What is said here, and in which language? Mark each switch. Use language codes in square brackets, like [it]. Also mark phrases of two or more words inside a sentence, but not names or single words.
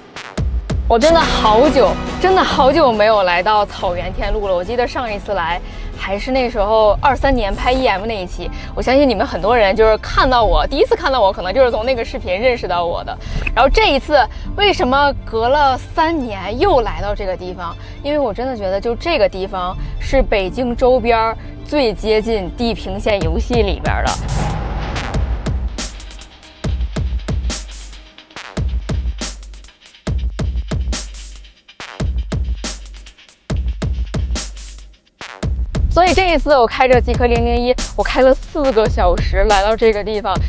[zh] 我真的好久没有來到草原天路了。我記得上一次來還是那时候23年拍 EM 那一期。我相信你们很多人就是看到我第一次看到我，可能就是从那个视頻認識到我的。然後這一次為什麼隔了3年又來到這個地方？因為我真的覺得就這個地方是北京周邊最接近地平線遊戲裡邊的。所以這一次我開着極氪001，我開了4個小時來到這個地方。